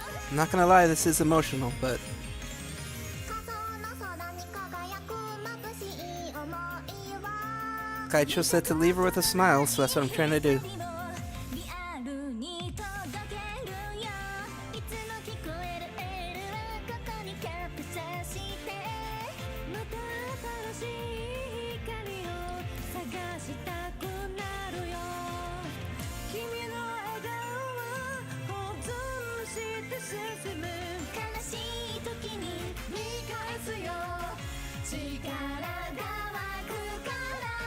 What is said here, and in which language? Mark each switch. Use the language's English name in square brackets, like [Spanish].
[English] I'm not gonna lie, this is emotional, but [Japanese] 仮想の空に輝く眩しい想いは [English] Kaichou said to leave her with a smile, so that's what I'm trying to do. [Japanese] リアルに届けるよいつも聞こえるエールはここにキャプチャーしてまた新しい光を探したくなるよ君の笑顔は保存して進む悲しい時に見返すよ力が湧くから